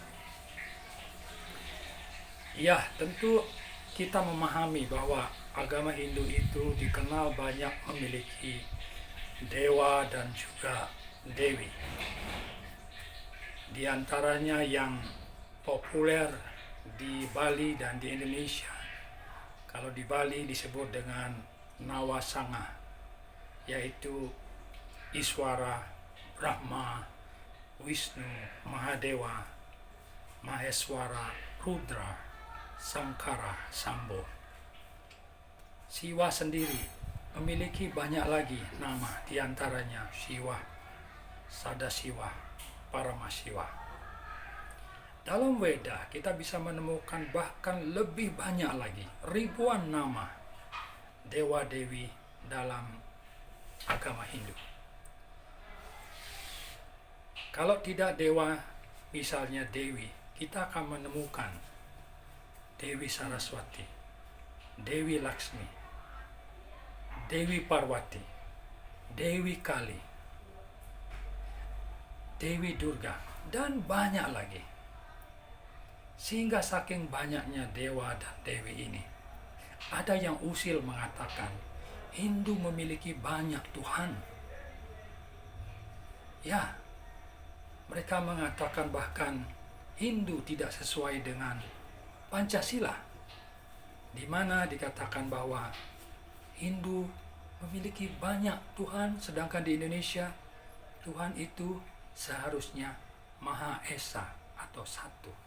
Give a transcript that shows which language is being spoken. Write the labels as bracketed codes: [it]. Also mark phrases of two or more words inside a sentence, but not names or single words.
[id] Ya, tentu kita memahami bahwa agama Hindu itu dikenal banyak memiliki dewa dan juga dewi. Di antaranya yang populer di Bali dan di Indonesia. Kalau di Bali disebut dengan Nawasangha, yaitu Iswara, Brahma, Wisnu, Mahadewa, Maheswara, Rudra, Sangkara, Sambo. Siwa sendiri memiliki banyak lagi nama, diantaranya Siwa, Sadasiwa, Paramasiwa. Dalam Weda kita bisa menemukan bahkan lebih banyak lagi, ribuan nama dewa-dewi dalam agama Hindu. Kalau tidak dewa, misalnya dewi, kita akan menemukan Dewi Saraswati, Dewi Laksmi, Dewi Parwati, Dewi Kali, Dewi Durga, dan banyak lagi. Sehingga saking banyaknya dewa dan dewi ini, ada yang usil mengatakan Hindu memiliki banyak Tuhan. Ya, mereka mengatakan bahkan Hindu tidak sesuai dengan Pancasila, di mana dikatakan bahwa Hindu memiliki banyak Tuhan, sedangkan di Indonesia Tuhan itu seharusnya Maha Esa atau satu.